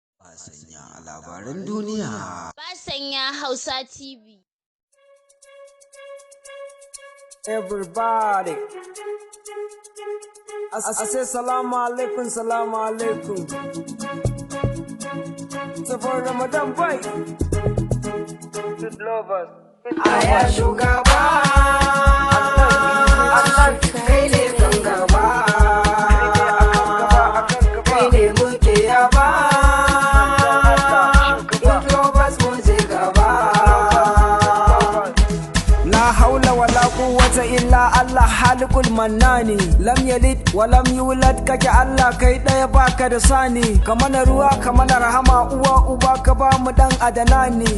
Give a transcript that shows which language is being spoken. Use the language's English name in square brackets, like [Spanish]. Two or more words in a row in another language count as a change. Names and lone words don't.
[Hausa] Basanya a labaran duniya. Basanya Hausa T V. [English] Everybody. I, I say [Arabic] السلام عليكم، السلام عليكم. [English] So for Ramadan boy, good lovers. [Hausa] Aya shugaba, Allah kai ne kan gaba, kai ne muke yaba, [English] good lovers [Hausa] mu je gaba. [Arabic] لا حول ولا قوة إلا الله خالق المنان. لم يلد ولم يولد, [Hausa] kake Allah kai ɗaya baka da sani. Ka mana ruwa, ka mana rahama, uwa uba ka ba mu ɗan adana ni.